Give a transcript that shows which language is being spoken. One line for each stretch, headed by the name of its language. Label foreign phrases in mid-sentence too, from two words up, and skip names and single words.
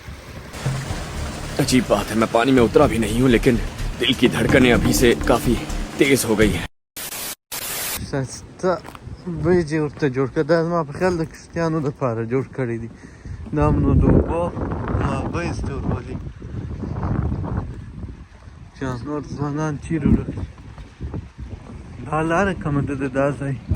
Hindi: अजीब बात है, मैं पानी में उतरा भी नहीं हूँ लेकिन दिल की धड़कनें अभी से काफी तेज हो गई है।
Pashto: ښایسته بیجې ورته جوړ کړه. دا زما په خیال د کریسټیانو دپاره جوړ کړی دي. دا هم نو د اوبو بیز ته ورولي. چې نور ځوانان چیرې ورک دي. دا لاره کومه ده د دا ځای؟